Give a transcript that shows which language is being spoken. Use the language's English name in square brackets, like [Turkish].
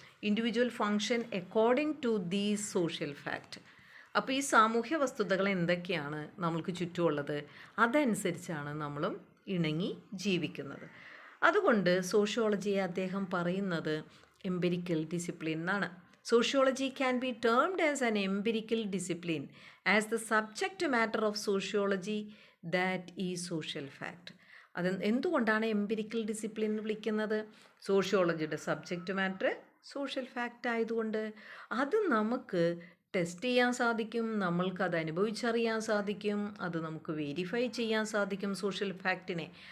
[English] Individual function according to these social fact. [Malayalam] അപ്പോൾ ഈ സാമൂഹ്യ വസ്തുതകൾ എന്തൊക്കെയാണ് നമ്മൾക്ക് ചുറ്റുമുള്ളത്, അതനുസരിച്ചാണ് നമ്മളും ഇണങ്ങി ജീവിക്കുന്നത്. അതുകൊണ്ട് സോഷ്യോളജിയെ അദ്ദേഹം പറയുന്നത് എംപിരിക്കൽ ഡിസിപ്ലിൻ എന്നാണ്. [English] Sociology can be termed as an empirical discipline as the subject matter of sociology that is social fact. [Malayalam] അത് എന്തുകൊണ്ടാണ് എംപിരിക്കൽ ഡിസിപ്ലിൻ വിളിക്കുന്നത്? സോഷ്യോളജിയുടെ സബ്ജക്റ്റ് മാറ്റർ സോഷ്യൽ ഫാക്റ്റ് ആയതുകൊണ്ട് അത് നമുക്ക് ടെസ്റ്റ് ചെയ്യാൻ സാധിക്കും, നമ്മൾക്കത് അനുഭവിച്ചറിയാൻ സാധിക്കും, അത് നമുക്ക് വെരിഫൈ ചെയ്യാൻ സാധിക്കും സോഷ്യൽ ഫാക്റ്റിനെ.